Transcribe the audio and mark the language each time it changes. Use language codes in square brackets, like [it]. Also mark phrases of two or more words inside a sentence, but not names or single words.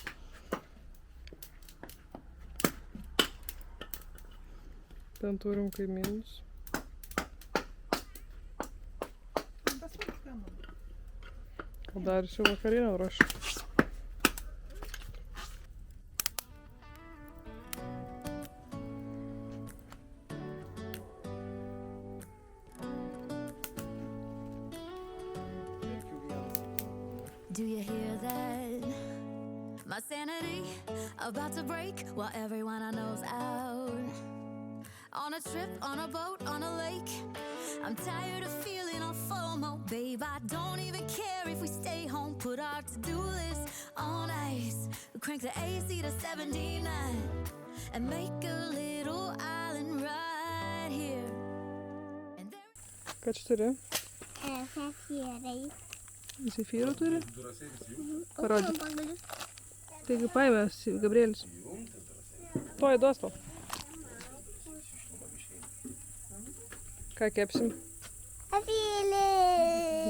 [lt] Ten turim kaimynus. Gal dar šių vakarienę ruošiu. [en] Do you hear that? My sanity about to break while everyone I know's out. On a trip, on a boat, on a lake. I'm tired of feeling all FOMO. Babe, I don't even care if we stay home. Put our to-do list on ice. We crank the AC to 79 and make a little island right here. And there... [lt] Ką čia turi? Zefyrai. Zefyrų turi? Parodyk. Taigi paėmės Gabrielis. Tuoj duos tau. Ką kepsim? Zefyrai.